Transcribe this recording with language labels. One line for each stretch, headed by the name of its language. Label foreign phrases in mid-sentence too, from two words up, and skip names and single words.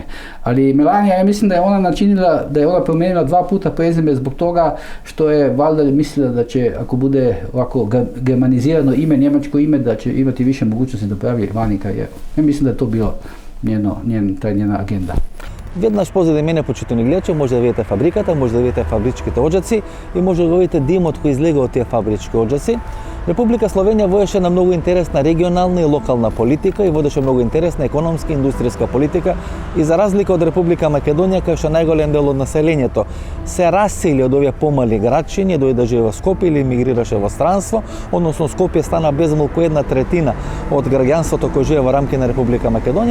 Croatian: Ali Melanija, ja mislim da je ona načinila, da je ona promijenila dva puta prezime zbog toga što je valjda mislila da će, ako bude ovako germanizirano ime, njemačko ime, da će imati više mogućnosti da pravi vani karijeru. Ja mislim da je to bilo njena agenda.
Macedonian: Веднаш позади мене, почитувани гледачи, може да видите фабриката, може да видите фабричките оджаци и може да видите димот кој излега од тие фабрички оджаци. Република Словенија водеше на многу интересна регионална и локална политика и водеше многу интересна економска и индустријска политика и за разлика од Република Македонија, кај што најголем дел од населението се расели од овие помали градчиња, дојде да живее во Скопје или мигрираше во странство, односно Скопје стана безмалку 1/3 од граѓанството кој живее во рамки на Република Македонија.